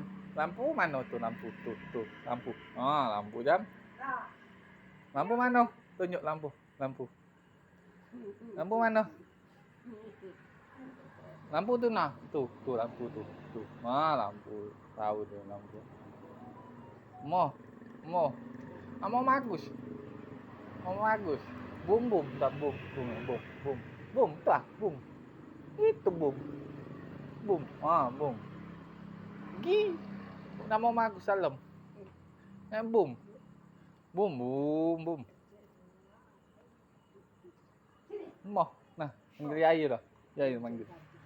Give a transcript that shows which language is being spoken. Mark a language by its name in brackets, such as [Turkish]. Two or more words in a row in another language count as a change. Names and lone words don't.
[Indonesian] Lampu mana tuh tuh lampu. Oh lampu jam. Lampu mana? Tunjuk lampu. Lampu mana? Lampu tuh nah, tuh lampu tuh. Ah lampu, tahu tuh lampu. Mo, sama Magus. Bum, tak bum, tak bum. Itu bum, bum. Gi, nama Magus Salam. Bum, bum. Mo, nah, manggil Yayu dah. Yayu manggil.